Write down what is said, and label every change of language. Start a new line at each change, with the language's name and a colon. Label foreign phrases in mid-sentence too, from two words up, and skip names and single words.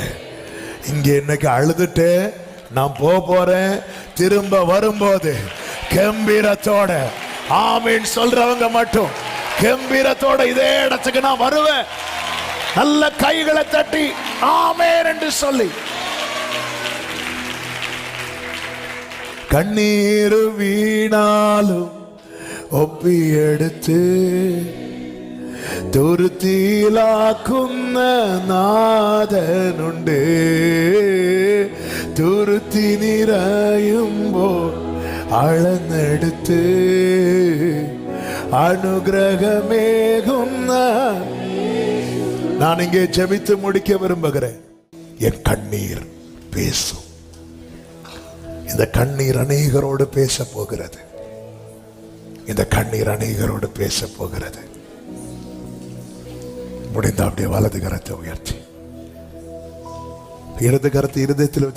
Tamil: இங்க இன்னைக்கு அழுதுட்டு நான் போறேன், திரும்ப வரும்போது கம்பீரத்தோட ஆமீன் சொல்றவங்க மட்டும் கம்பீரத்தோட இதே இடத்துக்கு நான் வருவேன். நல்ல கைகளை தட்டி ஆமேன் என்று சொல்லி.
Malayalam: കണ്ണീർ വീണാലും ഒപ്പി എടുത്ത് തുരുത്തിയിലാക്കുന്ന നാഥനുണ്ട്. തുരുത്തി നിറയുമ്പോൾ അളന്നെടുത്ത് അനുഗ്രഹമേകുന്ന.
Tamil: நான் இங்கே ஜெபித்து முடிக்க விரும்புகிறேன். என் கண்ணீர் பேசும். இந்த கண்ணீர் அநேகரோடு பேச போகிறது. இந்த கண்ணீர் அநேகரோடு பேச போகிறது. முடிந்த அப்படியே வலது கரத்தை உயர்த்தி, இடது கரத்தை இருதயத்தில் வச்சு.